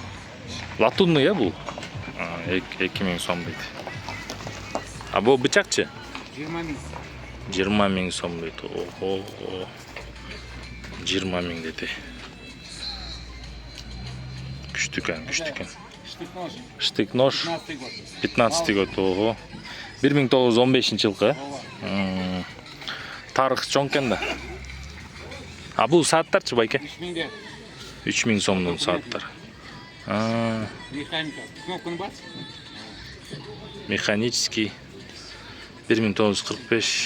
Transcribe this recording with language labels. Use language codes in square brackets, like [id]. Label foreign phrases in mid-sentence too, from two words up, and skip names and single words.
[ky] Латунный я бул? 2000 сом дейт. А бул бычакчы? 20 000. 20 000 сом дейт. Ого. 20 000 дейт. Күчтү экен. [ru] Штык-нож. 15 год. Ого. [ky] 1915-жылкы. Тарых чоң экен да. А бул сааттарчы байке? 3000. 3000 сомдун сааттар. Механика. Кнопканы бас. [ru] Механический 1945.